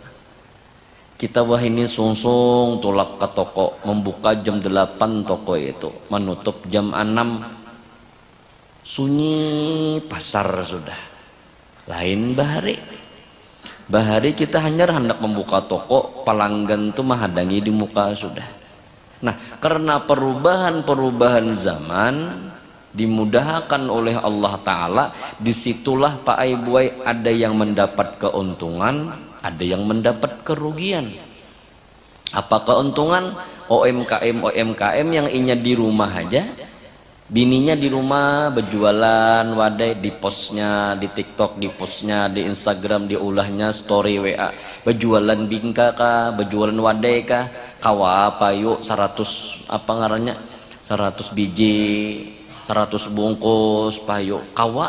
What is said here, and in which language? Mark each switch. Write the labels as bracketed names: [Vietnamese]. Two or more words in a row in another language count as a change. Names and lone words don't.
[Banjar] Kita wah ini sungsung tulak ke toko, membuka jam 8 toko itu, menutup jam 6. Sunyi pasar sudah. Lain bahari. Bahari kita hanya hendak membuka toko, pelanggan tuh menghadangi di muka sudah. [Indonesian] Nah, karena perubahan zaman dimudahkan oleh Allah Ta'ala, disitulah Pak Aibuai ada yang mendapat keuntungan, ada yang mendapat kerugian. Apa keuntungan? [Banjar] OMKM yang inya di rumah aja, bininya di rumah berjualan wadai, di postnya di TikTok, di postnya di Instagram, diulahnya story WA, berjualan bingka kah, berjualan wadai kah, kawa apa yuk 100 apa ngarannya 100 biji 100 bungkus payu kawa.